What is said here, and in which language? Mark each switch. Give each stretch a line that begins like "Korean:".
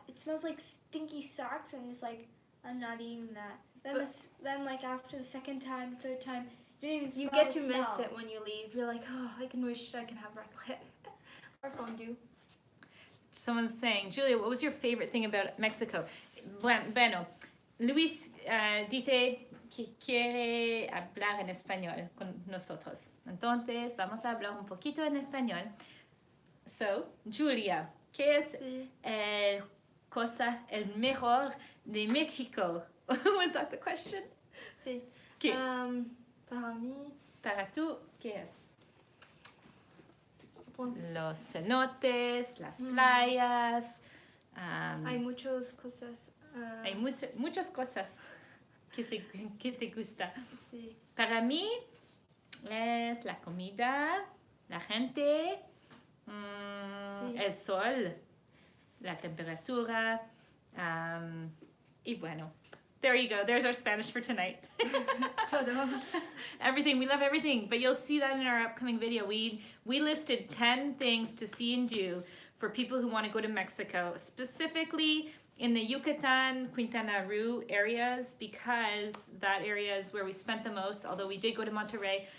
English: It smells like stinky socks, and it's like, I'm not eating that. Then like after the second time, third time, you don't even smell You get to the miss smell. it when you leave. You're like, oh, I can wish I can have raclette or fondue. Someone's saying, Julia, what was your favorite thing about Mexico?
Spanish: Bueno, Luis dice que quiere hablar en español con nosotros. Entonces, vamos a hablar un poquito en español. So, Julia, ¿qué es el mejor de México?
English: Was that the question?
Spanish: Sí. ¿Qué? Para mí. Para tú, ¿qué es? Los cenotes, las playas. Hay muchas cosas. Hay muchas cosas que te gusta. Sí. Para mí es la comida, la gente, Sí. el sol, la temperatura, y bueno.
English: There you go. There's our Spanish for tonight.
Spanish: Todo.
English: Everything. We love everything. But you'll see that in our upcoming video. We listed 10 things to see and do for people who want to go to Mexico. Specifically, in the Yucatan, Quintana Roo areas, because that area is where we spent the most, although we did go to Monterrey.